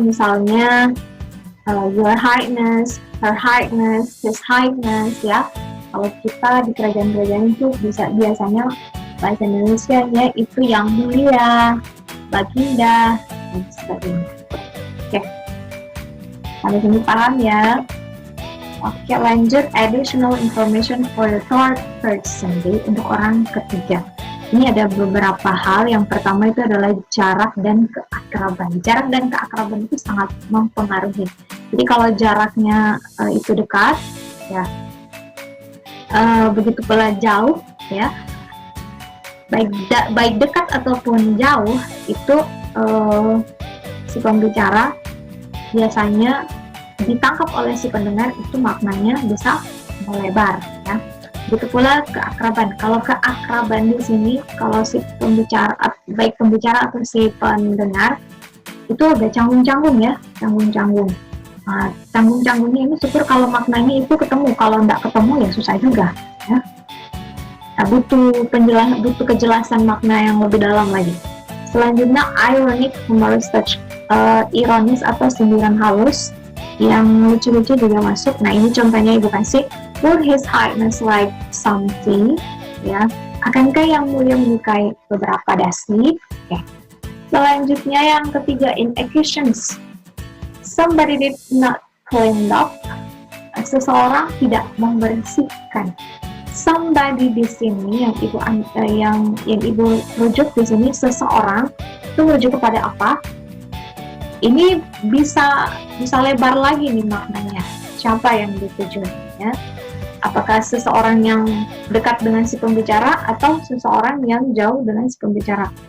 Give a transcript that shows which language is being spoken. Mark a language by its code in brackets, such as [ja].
[id] Misalnya Your Highness, Her Highness, His Highness ya. Kalau kita di kerajaan-kerajaan itu biasanya bahasa Indonesia-nya itu yang mulia, baginda, dan sebagainya. Oke, sampai sini paham ya. Oke, lanjut, [en] additional information for the third person. [id] Jadi untuk orang ketiga, ini ada beberapa hal. Yang pertama itu adalah jarak dan keakraban. Jarak dan keakraban itu sangat mempengaruhi. Jadi kalau jaraknya itu dekat, ya, begitu pula jauh, ya, baik dekat ataupun jauh, itu si pembicara biasanya ditangkap oleh si pendengar itu maknanya bisa melebar, ya. Begitu pula keakraban. Kalau keakraban di sini, kalau si pembicara, baik pembicara atau si pendengar, itu agak canggung-canggung ya, canggung-canggung. Nah, canggung-canggungnya ini syukur kalau maknanya itu ketemu. Kalau nggak ketemu ya susah juga, ya. Nah, butuh kejelasan makna yang lebih dalam lagi. Selanjutnya, [en] ironic humorous touch, [id] ironis atau sindiran halus yang lucu-lucu juga masuk. Nah, ini contohnya ibu kasih. [en] Would His Highness like something? [id] Ya, akankah yang mulia menyukai beberapa dasi? Oke. Selanjutnya yang ketiga, inactions. [en] Somebody did not clean up. [id] Seseorang tidak membersihkan. Somebody di sini yang ibu rujuk di sini, seseorang itu merujuk kepada apa? Ini bisa lebar lagi nih maknanya. Siapa yang dituju, ya? Apakah seseorang yang dekat dengan si pembicara atau seseorang yang jauh dengan si pembicara?